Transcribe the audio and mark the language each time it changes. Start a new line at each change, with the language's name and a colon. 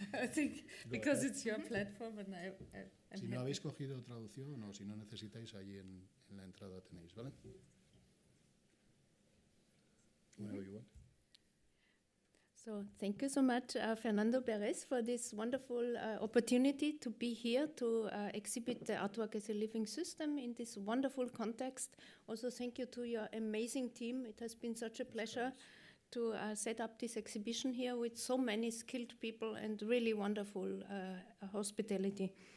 English: I think because it's your platform and I'm
Spanish: Si no habéis cogido traducción o si no necesitáis, allí en la entrada tenéis, ¿vale?
English: Whenever you want. So thank you so much, Fernando Perez, for this wonderful opportunity to be here to exhibit the artwork as a living system in this wonderful context. Also, thank you to your amazing team. It has been such a pleasure to set up this exhibition here with so many skilled people and really wonderful hospitality.